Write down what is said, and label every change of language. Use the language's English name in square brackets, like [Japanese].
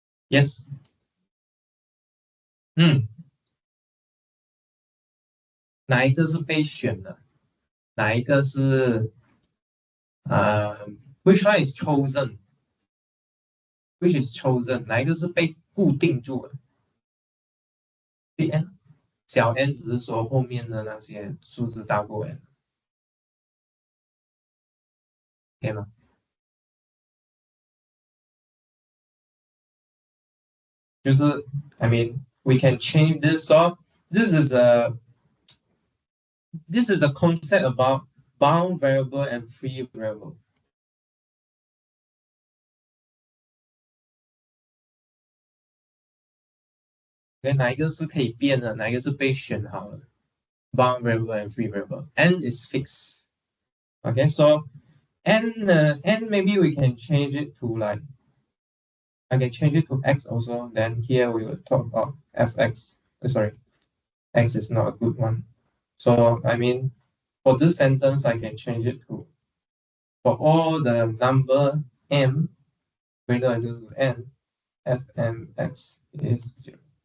[English] Yes. [Chinese] 哪一个是被选的？哪一个是 [English] which one is chosen? Which is chosen? [Chinese] 哪一个是被固定住的？Big N，小 n 只是说后面的那些数字大过 n， 可以吗？就是 [English] I mean we can change this. So this is the concept about bound variable and free variable. [Chinese] 哪一个是可以变的，哪一个是被选好的 ？ [English] Bound variable and free variable. N is fixed. Okay, so n maybe we can change it to like I can change it to x also. Then here we will talk about fx. Sorry, x is not a good one. So I mean, for this sentence, I can change it to for all the number m greater than or equal to n, fmx is 0.